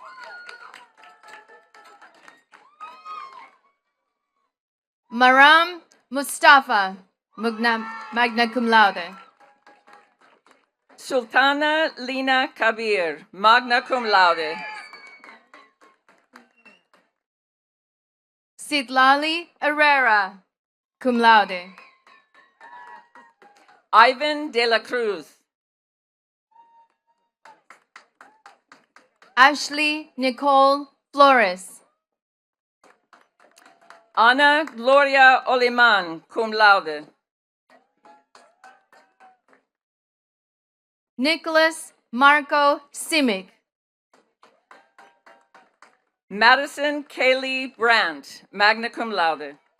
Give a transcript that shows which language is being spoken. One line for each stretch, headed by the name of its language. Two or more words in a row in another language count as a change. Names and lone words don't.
English: Maram Mustafa,
Latin: magna cum laude.
English: Sultana Lina Kabir,
Latin: magna cum laude.
English: Sitlali Herrera,
Latin: cum laude.
English: Ivan de la Cruz. Ashley Nicole Flores. Ana Gloria Oliman,
Latin: cum laude.
English: Nicholas Marco Simic. Madison Kaylee Brandt,
Latin: magna cum laude.